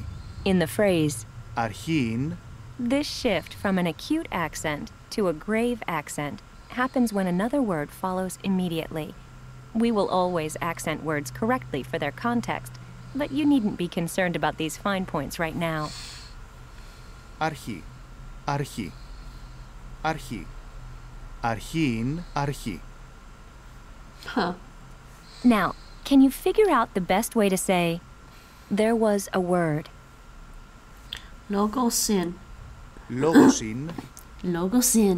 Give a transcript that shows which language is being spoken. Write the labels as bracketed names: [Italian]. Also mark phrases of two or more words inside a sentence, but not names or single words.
[English] in the phrase [Greek] Αρχήν. [English] This shift from an acute accent to a grave accent happens when another word follows immediately. We will always accent words correctly for their context, but you needn't be concerned about these fine points right now. [Greek] Αρχή. Αρχή. Αρχή. Αρχήν. Αρχή. Huh. [English] Now, can you figure out the best way to say, there was a word? [Greek] Logosin. Λόγοσιν. Logosin.